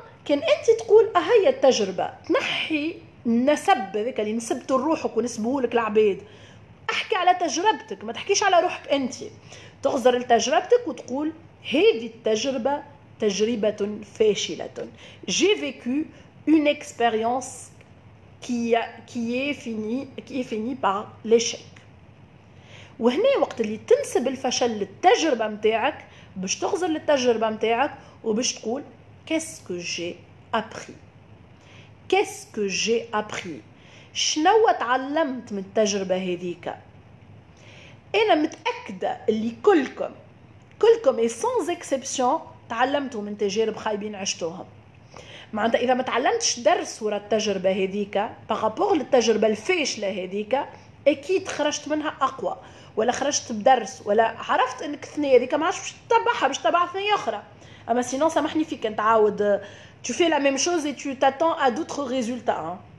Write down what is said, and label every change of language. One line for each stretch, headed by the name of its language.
Arabic: كان انت تقول هي التجربه، تنحي النسب هذاك اللي نسبته لروحك ونسبوه لك العباد، احكي على تجربتك، ما تحكيش على روحك انت، تغزر لتجربتك وتقول هذه التجربه تجربه فاشله.
French: j'ai vécu une expérience qui est finie par l'échec.
Arabic: وهنا وقت اللي تنسب الفشل للتجربه نتاعك باش تغزر للتجربه نتاعك وباش تقول
French: qu'est-ce que j'ai appris. qu'est-ce que j'ai appris.
Arabic: شنو تعلمت من التجربه هذيك. انا متاكده اللي كلكم اي سانز اكسبسيون تعلمتوا من تجارب خايبين عشتوهم. معناتها اذا ما تعلمتش درس ورا التجربه هذيك بارابور للتجربه الفاشله هذيك، اكيد خرجت منها اقوى، ولا خرجت بدرس، ولا عرفت انك الثنيه هذيك ما عادش باش تتبعها، باش تتبع ثنيه اخرى. اما سينون سامحني فيك انت تعاود
French: tu fais la même chose et tu t'attends à d'autres résultats.